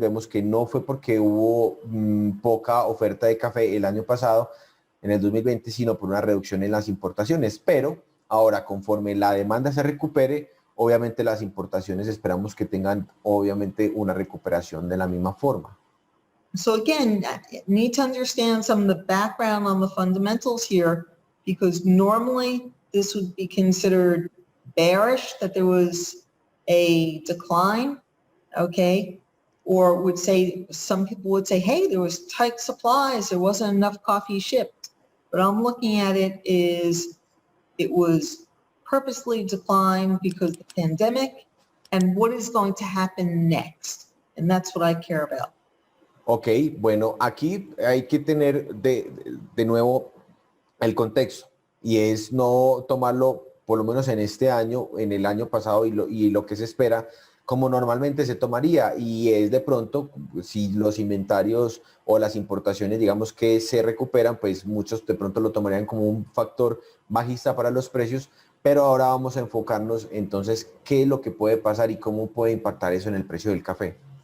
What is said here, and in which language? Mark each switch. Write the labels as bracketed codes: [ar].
[es] Vemos que no fue porque hubo poca oferta de café el año pasado, en el 2020, sino por una reducción en las importaciones. Pero ahora, conforme la demanda se recupere, obviamente las importaciones esperamos que tengan obviamente una recuperación de la misma forma. [en] So again, need to understand some of the background on the fundamentals here, because normally this would be considered bearish, that there was a decline. Okay, or would say, some people would say, hey, there was tight supplies, there wasn't enough coffee shipped. But I'm looking at it is it was purposely declined because of the pandemic, and what is going to happen next? And that's what I care about. [es] Ok, bueno, aquí hay que tener de nuevo el contexto, y es no tomarlo, por lo menos en este año, en el año pasado y lo que se espera, como normalmente se tomaría, y es de pronto, si los inventarios o las importaciones, digamos que se recuperan, pues muchos de pronto lo tomarían como un factor bajista para los precios, pero ahora vamos a enfocarnos entonces qué es lo que puede pasar y cómo puede impactar eso en el precio del café.